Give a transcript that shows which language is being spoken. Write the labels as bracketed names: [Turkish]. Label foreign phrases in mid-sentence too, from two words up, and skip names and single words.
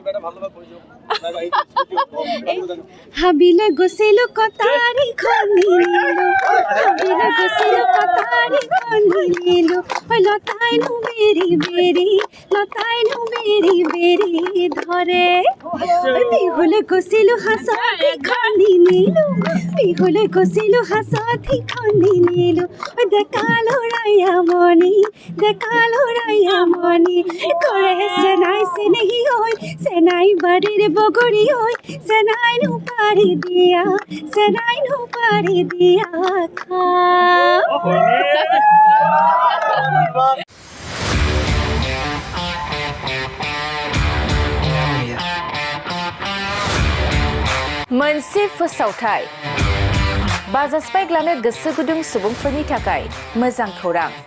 [Assamese] হাবিলে গৈছিলো কটাৰীখন নিনিলো হাবিলে গৈছিলো কটাৰীখন নিনিলো লতাইনো বেৰি বেৰি ধৰে বিহুলে গৈছিলো হাঁচতিখন নিনিলো বিহুলে গৈছিলো হাঁচতিখন নিনিলো ডেকা ল'ৰাইয়ামণি কৰে চেনাই চেনেহী ঐ চেনাই বাৰীৰ বগৰী ঐ চেনাইনো পাৰি দিয়া খা [Bodo] मोनसे फोसावथाय बाजास्पाइग्लानो गोसो गुदुं सुबुंफोरनि थाखाय मोजां खौरां